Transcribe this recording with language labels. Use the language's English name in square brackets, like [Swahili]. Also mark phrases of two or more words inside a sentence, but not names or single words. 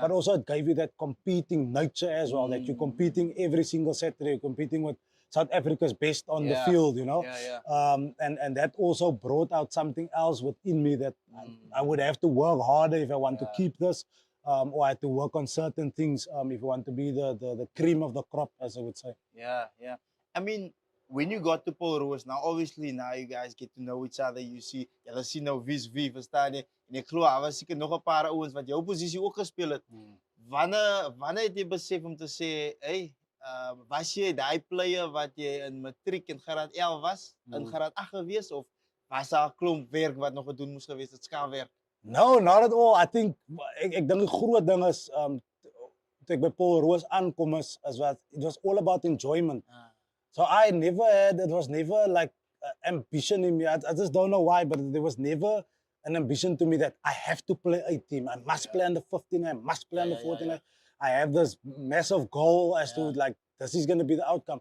[English] But also it gave you that competing nature as well, that you're competing every single Saturday, you're competing with South Africa's best on the field, and that also brought out something else within me, that I would have to work harder if I want to keep this, or I have to work on certain things if I want to be the cream of the crop, as I would say. Yeah. I mean, when you got to Paul Roos, now obviously now you guys get to know each other. You see, [Afrikaans] julle sien nou wie's wie, verstaan jy? En ek glo daar was seker nog 'n paar ouens wat jou posisie ook gespeel het. Wanneer het jy besef om te sê, hey, was jy daai player wat jy in matriek in graad 11 was, in graad 8 gewees, of was daar 'n klomp werk wat nog gedoen moes gewees, dit skaafwerk? [English] No, not at all. I think [Afrikaans] ek dink die groot ding is toe ek by Paul Roos aankom is wat [English] it was all about enjoyment. So it was never like ambition in me. I just don't know why, but there was never an ambition to me that I have to play a team. I must play under 15, I must play under 14. I have this massive goal as to like, this is going to be the outcome.